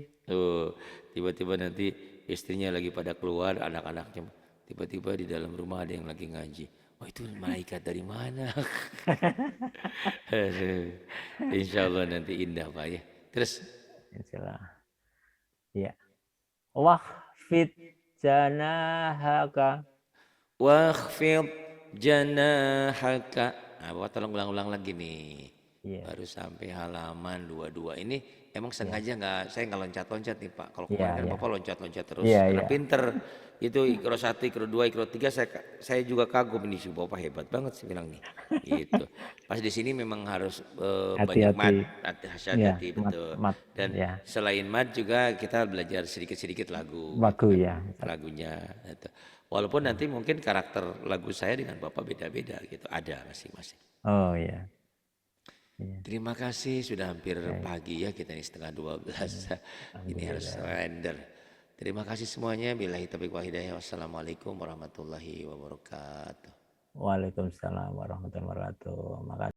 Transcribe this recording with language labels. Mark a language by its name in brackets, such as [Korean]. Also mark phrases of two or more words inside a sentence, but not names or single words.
[Indonesian] Tuh, tiba-tiba nanti istrinya lagi pada keluar, anak-anaknya tiba-tiba di dalam rumah ada yang lagi ngaji. Oh itu malaikat dari mana? [Arabic] إن شاء الله [Indonesian] nanti indah Pak ya. Terus [Arabic] إن شاء الله. Ya. واخفض جناحك. واخفض جناحك. [Indonesian] Bapak tolong ulang-ulang lagi nih. Baru sampai halaman 22 ini emang sengaja saya nggak loncat-loncat nih Pak. Kalau kemarin kan Bapak loncat-loncat terus karena pinter. Itu ikro 1, ikro 2, ikro 3 saya juga kagum ini sih Bapak hebat banget sih bilang nih. Gitu. Pas di sini memang harus banyak mat, hati-hati betul. Dan selain mat juga kita belajar sedikit-sedikit lagunya. Gitu. Walaupun nanti mungkin karakter lagu saya dengan Bapak beda-beda gitu, ada masing-masing. Oh iya. Iya. Terima kasih sudah hampir Baik. pagi ya kita ini setengah 12. Ini harus Alhamdulillah. surrender. Terima kasih semuanya. [Arabic] بالله التوفيق والهداية. والسلام عليكم ورحمة الله وبركاته. وعليكم السلام ورحمة الله وبركاته. [Indonesian] Makasih.